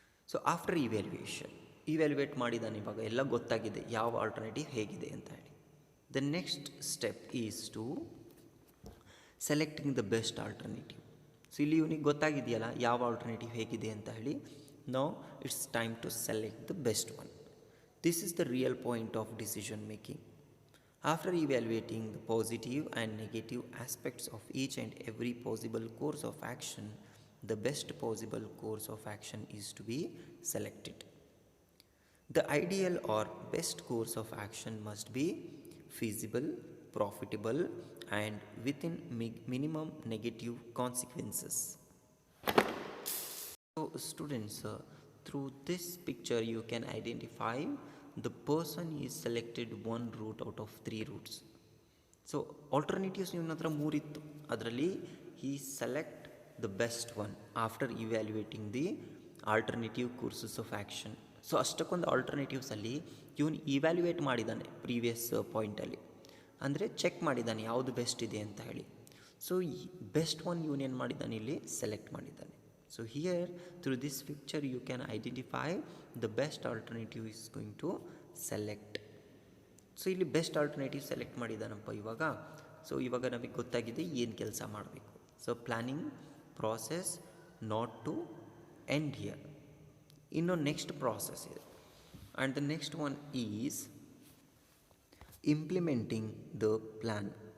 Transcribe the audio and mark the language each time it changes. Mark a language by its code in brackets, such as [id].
[en] so after [kn] evaluate ಮಾಡಿದ್ದಾನೆ, ಇವಾಗ ಎಲ್ಲ ಗೊತ್ತಾಗಿದೆ ಯಾವ ಆಲ್ಟರ್ನೇಟಿವ್ ಹೇಗಿದೆ ಅಂತ ಹೇಳಿ. [en] The next step is to selecting the best alternative. [kn] So ಇಲ್ಲಿ ಇವನಿಗೆ ಗೊತ್ತಾಗಿದೆಯಲ್ಲ ಯಾವ ಆಲ್ಟರ್ನೇಟಿವ್ ಹೇಗಿದೆ ಅಂತ ಹೇಳಿ. [en] Now it's time to select the best one. This is the real point of decision making. After evaluating the positive and negative aspects of each and every possible course of action, the best possible course of action is to be selected. The ideal or best course of action must be feasible, profitable, and within minimum negative consequences. So students, through this picture you can identify the person is selected one route out of 3 routes. So alternatives [kn] ಇವನ ಹತ್ರ 3 ಇತ್ತು, ಅದರಲ್ಲಿ [en] He select the best one after evaluating the alternative courses of action. [kn] So ಅಷ್ಟಕ್ಕೊಂದು ಆಲ್ಟರ್ನೇಟಿವ್ಸಲ್ಲಿ ಇವನು evaluate ಮಾಡಿದ್ದಾನೆ previous ಪಾಯಿಂಟಲ್ಲಿ, ಅಂದರೆ check ಮಾಡಿದ್ದಾನೆ ಯಾವುದು best ಇದೆ ಅಂತ ಹೇಳಿ. ಸೊ [en] best one [kn] ಇವನು ಏನು ಮಾಡಿದ್ದಾನೆ, ಇಲ್ಲಿ ಸೆಲೆಕ್ಟ್ ಮಾಡಿದ್ದಾನೆ. [en] So here through this picture you can identify the best alternative is going to select. [kn] So ಇಲ್ಲಿ ಬೆಸ್ಟ್ ಆಲ್ಟರ್ನೇಟಿವ್ ಸೆಲೆಕ್ಟ್ ಮಾಡಿದ್ದಾನಪ್ಪ ಇವಾಗ. ಸೊ ಇವಾಗ ನಮಗೆ ಗೊತ್ತಾಗಿದೆ ಏನು ಕೆಲಸ ಮಾಡಬೇಕು. [en] So planning process not to end here. [kn] ಇನ್ನು [en] next process [kn] ಇದೆ, [en] And the next one is implementing the plan.